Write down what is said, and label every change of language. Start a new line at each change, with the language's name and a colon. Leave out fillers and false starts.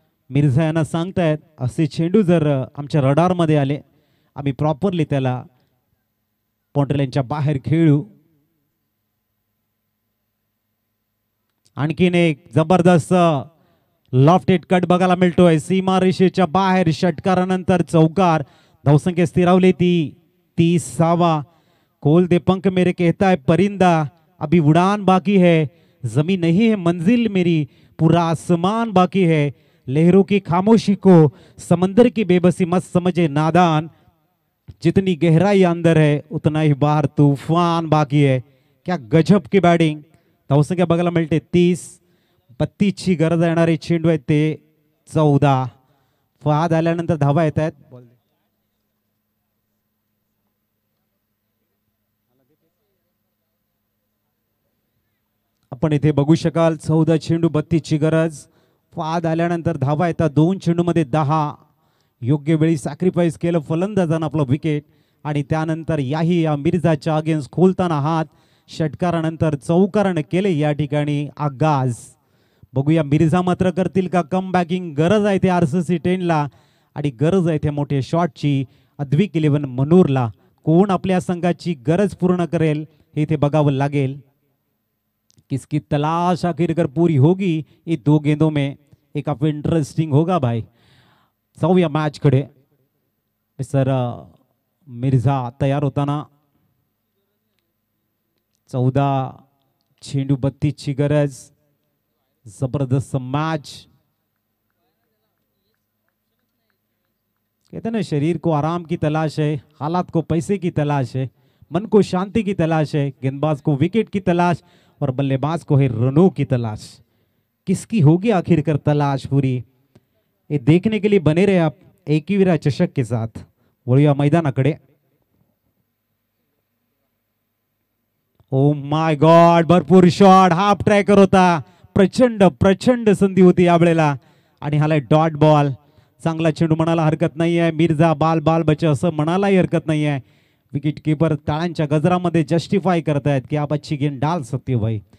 Marathi: मिर्झा यांना सांगतायत असे चेंडू जर आमच्या रडारमध्ये आले आम्ही प्रॉपरली त्याला पॉइंटलाईनच्या बाहेर खेळू. आणखीन एक जबरदस्त लॉफ्टेड कट बघायला मिळतोय. सीमा रेषेच्या बाहेर षटकारानंतर चौकार. धावसंख्या स्थिरावली ती 30 धावा.
Hindi: खोल दे पंख मेरे कहता है परिंदा अभी उड़ान बाकी है. जमीन नहीं है मंजिल मेरी पूरा आसमान बाकी है. लहरों की खामोशी को समंदर की बेबसी मत समझे नादान. जितनी गहराई अंदर है उतना ही बाहर तूफान बाकी है. क्या गजब की बॅटिंग.
Marathi: धावसंख्या बघायला मिळते 30. 32 ची गरज येणारे चेंडू आहेत ते 14. फहाद आल्यानंतर धावा येत आहेत. आपण इथे बघू शकाल 14 चेंडू 32 ची गरज. फहाद आल्यानंतर धावा येतात. 2 चेंडू मध्ये 10. योग्य वेळी सॅक्रिफाईस केलं फलंदाजानं आपलं विकेट आणि त्यानंतर याही या मिर्झाच्या अगेन्स्ट खोलताना हात. षटकारानंतर चौकारानं केले या ठिकाणी आगाज. बघूया मिर्झा मात्र करतील का कम बॅकिंग. गरज आहे ते RCC 10 ला आणि गरज आहे त्या मोठ्या शॉटची अद्विक 11 मनूरला. कोण आपल्या संघाची गरज पूर्ण करेल हे इथे बघावं लागेल.
Hindi: किसकी तलाश आखिरकार पूरी होगी ये 2 गेंदों में, एक काफी इंटरेस्टिंग होगा भाई.
Marathi: जाऊया मॅच कडे. सर मिर्झा तयार होताना 14 चेंडू 32 ची गरज.
Hindi: जबरदस्त मैच. कहते हैं ना, शरीर को आराम की तलाश है, हालात को पैसे की तलाश है, मन को शांति की तलाश है, गेंदबाज को विकेट की तलाश और बल्लेबाज को है रनों की तलाश. किसकी होगी आखिरकार तलाश पूरी, ये देखने के लिए बने रहे आप एकविरा चषक के साथ.
Marathi: वळूया मैदानाकडे. ओ माय गॉड, भरपूर शॉट, हाफ ट्रॅकर होता. प्रचंड प्रचंड संधी होती यावेळेला आणि हाला डॉट बॉल. चांगला चेंडू म्हणायला हरकत नाही आहे. मिर्झा
Hindi: बाल बाल बचे
Marathi: असं म्हणायलाही हरकत नाही आहे. विकेट कीपर टाळ्यांच्या गजरामध्ये जस्टिफाय करतायत की
Hindi: आप अच्छी गेंद डाल सकते हो भाई.